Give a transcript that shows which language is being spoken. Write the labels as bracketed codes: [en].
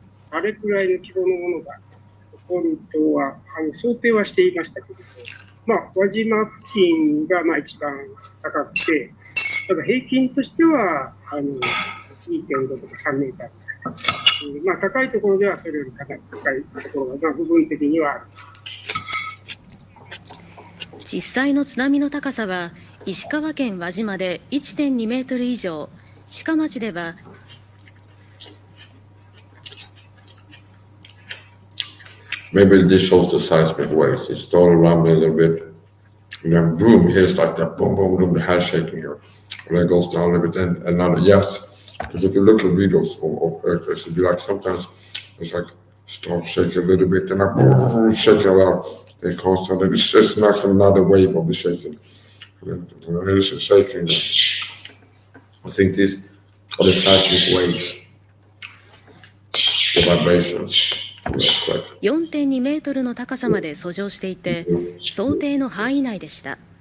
[ja] あれくらいの規模のものが起こるとは想定はしていましたけども、輪島付近が一番高くて、ただ平均としては2.5 とか3メーターぐらい、高いところではそれよりかなり高いところが部分的にはある。実際の津波の高さは石川県輪島で 1.2 メートル以上、志賀町では [en] Maybe this shows the seismic waves. It started rumbling a little bit, and then boom, here's like that boom, boom, boom, the hair shaking here. And then it goes down a little bit, and another, yes. Because if you look at videos of earthquakes, it'd be like sometimes it's like start shaking a little bit, and then shaking a lot. They constantly, it's just not another wave of the shaking. And it's shaking. I think these are the seismic waves, the vibrations. [ja] 4.2 メートルの高さまで遡上していて、想定の範囲内でした。